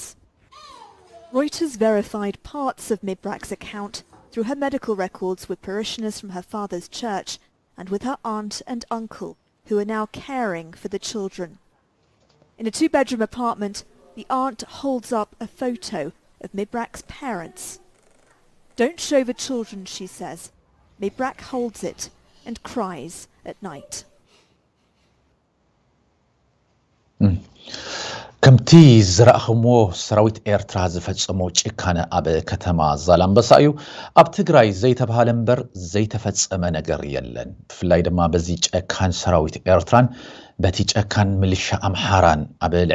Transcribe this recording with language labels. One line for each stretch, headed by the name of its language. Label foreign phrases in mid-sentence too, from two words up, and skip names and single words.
English: Reuters verified parts of Mibrak's account through her medical records with parishioners from her father's church and with her aunt and uncle, who are now caring for the children. In a 2-bedroom apartment, the aunt holds up a photo of Mibrak's parents. Don't show the children, she says. Mibrak holds it and cries at night.
Tigrinya: ከምቲ ዝረኣኽሞ ሰራዊት ኤርትራ ዝፈጸሞ ጭካነ ኣብ ከተማ ዛላምበሳ እዩ ኣብ ትግራይ ዘይተባሃለ እምበር ዘይተፈጸመ ነገር የለን ብፍላይ ድማ በዚ ጨካን ሰራዊት ኤርትራን በቲ ጨካን ሚሊሻ ኣምሓራን ኣብ ልዕሊ